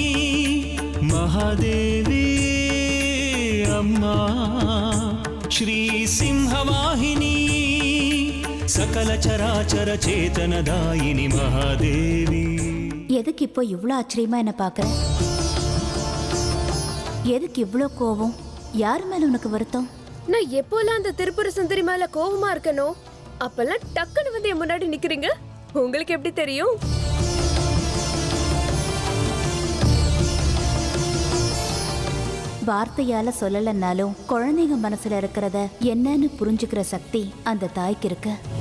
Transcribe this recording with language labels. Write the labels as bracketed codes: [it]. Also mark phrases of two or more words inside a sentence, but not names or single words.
[sa] महादेवी अम्मा श्री सिंहवाहिनी सकल चराचर चेतनदायिनी महादेवी. [ta] எதுக்கு இப்போ இவ்வளோ ஆச்சரியமா என்ன பார்க்குற? எதுக்கு இவ்வளோ கோவம்? யார் மேல உனக்கு வருத்தம்? நான் எப்போலாம் அந்த திருப்புர சுந்தரி மேல கோவமா இருக்கனோ அப்பெல்லாம் டக்குன்னு வந்து என் முன்னாடி நிக்கிறீங்க. உங்களுக்கு எப்படி தெரியும்? வார்த்தையால சொல்லலன்னாலும் குழந்தைங்க மனசுல இருக்கிறத என்னன்னு புரிஞ்சுக்கிற சக்தி அந்த தாய்க்கு இருக்கு.